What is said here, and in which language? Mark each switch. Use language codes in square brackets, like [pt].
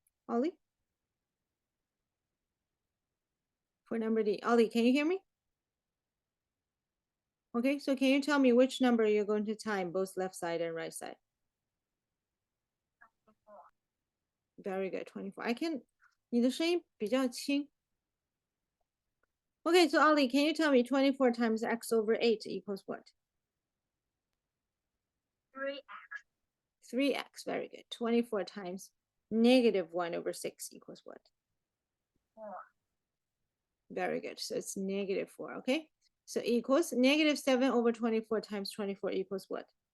[en] Ollie? For number D. Ollie, can you hear me? Okay, so can you tell me which number you're going to time both left side and right side? Very good, 24. I can, [zh] 你的声音比较轻. [en] Okay, so Ollie, can you tell me 24 times x over 8 equals what? 3x. 3x, very good. 24 times negative 1 over 6 equals what? 4. Very good. So it's negative 4, okay? So equals negative 7 over 24 times 24 equals what?